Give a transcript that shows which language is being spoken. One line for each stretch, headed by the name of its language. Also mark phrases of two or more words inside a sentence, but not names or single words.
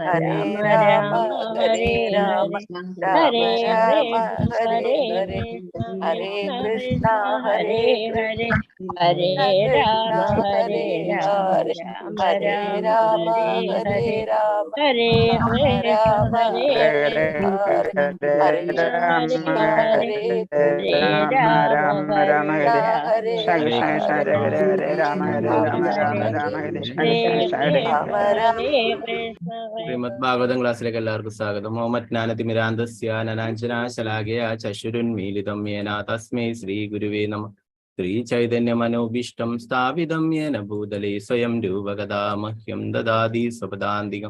Sanskrit: Rama Rama Hare Hare Hare Krishna Hare Krishna Krishna Krishna Hare Hare Hare Rama Hare Rama Rama Rama Hare Hare Hare Krishna Hare Krishna Krishna Hare Hare Hare Rama Hare Rama Rama
Malayalam: ശ്രീമദ് ഭാഗവതം ക്ലാസ്സിലേക്ക് എല്ലാവർക്കും സ്വാഗതം.
Sanskrit: മുഹമ്മദ് ജ്ഞാനതിമിരാന്തസ്യ നനാഞ്ജനാ ശലാഘയ ചക്ഷുരുന്മീലിതം യേന തസ്മൈ ശ്രീ ഗുരുവേ നമഃ. ശ്രീ ചൈതന്യമനോഭീഷ്ടം സ്ഥാപിതം യേന ഭൂതലേ സ്വയം രൂപകഥാ മഹ്യം ദദാതി സ്വപദാന്തികം.